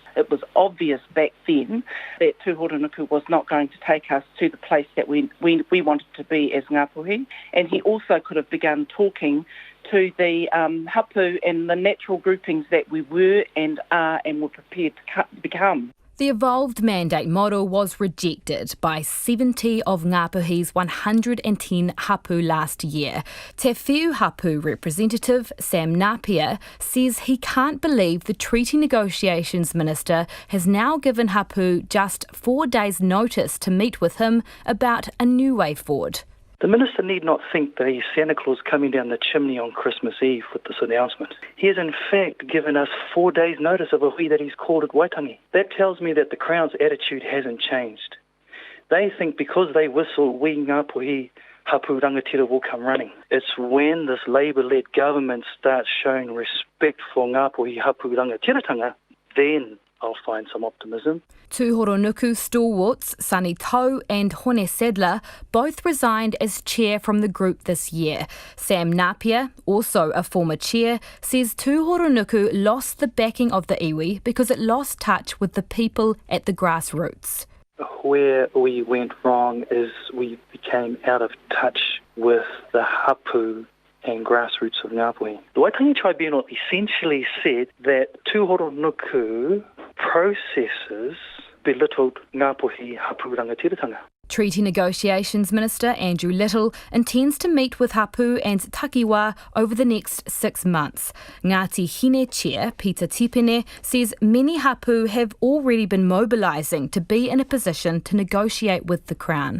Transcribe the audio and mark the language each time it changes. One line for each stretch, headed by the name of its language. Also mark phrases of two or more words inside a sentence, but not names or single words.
English: It was obvious back then that Tū Horonuku was not going to take us to the place that we wanted to be as Ngapuhi, and he also could have begun talking to the hapu and the natural groupings that we were and are and were prepared to become. The evolved mandate model was rejected by 70 of Ngapuhi's 110 hapu last year. Te Whiu hapu representative Sam Napier says he can't believe the Treaty Negotiations Minister has now given hapu just 4 days' notice to meet with him about a new way forward. The Minister need not think that he's Santa Claus coming down the chimney on Christmas Eve with this announcement. He has in fact given us 4 days' notice of a hui that he's called at Waitangi. That tells me that the Crown's attitude hasn't changed. They think because they whistle we Ngapuhi
Māori: hapu rangatira
English: will come running. It's when this Labour-led government starts showing respect for Ngapuhi
Māori: hapu rangatiratanga,
English: then I'll find some optimism. Tūhoronuku stalwarts Sunny Tau and Hone Sadler both resigned as chair from the group this year. Sam Napier, also a former chair, says Tūhoronuku lost the backing of the iwi because it lost touch with the people at the grassroots. Where we went wrong is we became out of touch with the hapu and grassroots of Ngapuhi. The Waitangi Tribunal essentially said that Tūhoronuku processes belittled Ngapuhi
Māori: hapu rangatiratanga.
English: Treaty Negotiations Minister Andrew Little intends to meet with hapu and takiwā over the next 6 months. Ngāti Hine Chair Peter Tipene says many hapu have already been mobilising to be in a position to negotiate with the Crown.